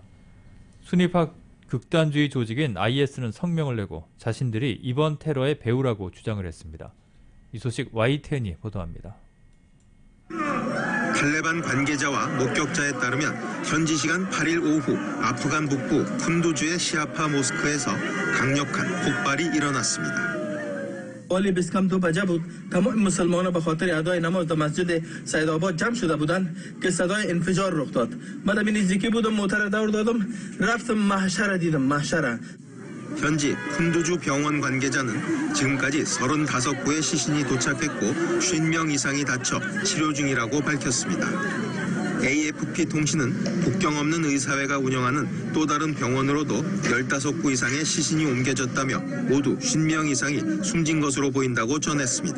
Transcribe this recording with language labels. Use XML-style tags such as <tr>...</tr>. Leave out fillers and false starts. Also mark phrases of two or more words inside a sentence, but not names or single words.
<ko>순위파 극단주의 조직인 IS는 성명을 내고 자신들이 이번 테러의 배후라고 주장을 했습니다. 이 소식 YTN이 보도합니다. 탈레반 관계자와 목격자에 따르면 현지 시간 8일 오후 아프간 북부 쿤두주의 시아파 모스크에서 강력한 폭발이 일어났습니다.</ko> <fa>والی بیسکم تو بجا بود تمام مسلمانان به خاطر ادای نماز در مسجد سیدآباد جمع شده بودند که صدای انفجار رخ داد. من به نزدیکی بودم موتر دور دادم رفتم محشر دیدم محشر.</fa> <ko>현지 쿤두주 병원 관계자는 지금까지 35구의 시신이 도착했고 50명 이상이 다쳐 치료 중이라고 밝혔습니다. AFP 통신은 국경 없는 의사회가 운영하는 또 다른 병원으로도 15구 이상의 시신이 옮겨졌다며 모두 50명 이상이 숨진 것으로 보인다고 전했습니다.</ko>